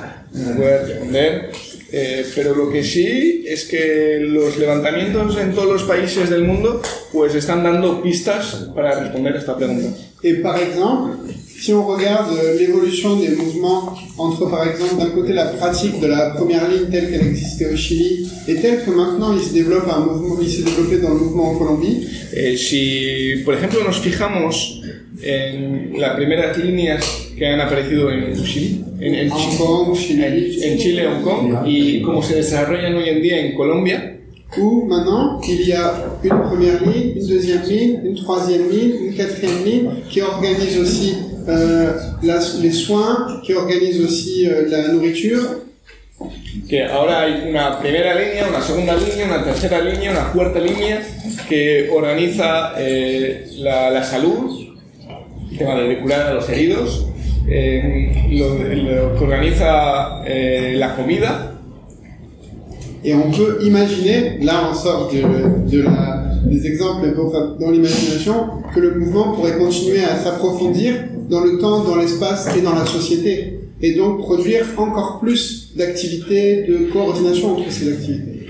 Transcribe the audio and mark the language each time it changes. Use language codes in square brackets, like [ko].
[es] Pero lo que sí es que los levantamientos en todos los países del mundo pues están dando pistas para responder a esta pregunta. [fr] Et par exemple, si on regarde l'évolution des mouvements entre, par exemple, d'un côté la pratique de la première ligne telle qu'elle existait au Chili et telle que maintenant il se développe un mouvement, il s'est développé dans le mouvement en Colombie. [es] Si, por ejemplo, nos fijamos en las primeras líneas que han aparecido en Chile, en Chile, Hong Kong, y cómo se desarrollan hoy en día en Colombia. [fr] Où maintenant il y a une première ligne, une deuxième ligne, une troisième ligne, une quatrième ligne qui organise aussi les soins, qui organise aussi la nourriture. [es] Que ahora hay una primera línea, una segunda línea, una tercera línea, una cuarta línea que organiza la salud, el tema de curar a los heridos, lo que organiza la comida. [fr] Et on peut imaginer, là on sort des exemples dans l'imagination, que le mouvement pourrait continuer à s'approfondir dans le temps, dans l'espace et dans la société, et donc produire encore plus d'activités, de coordination entre ces activités.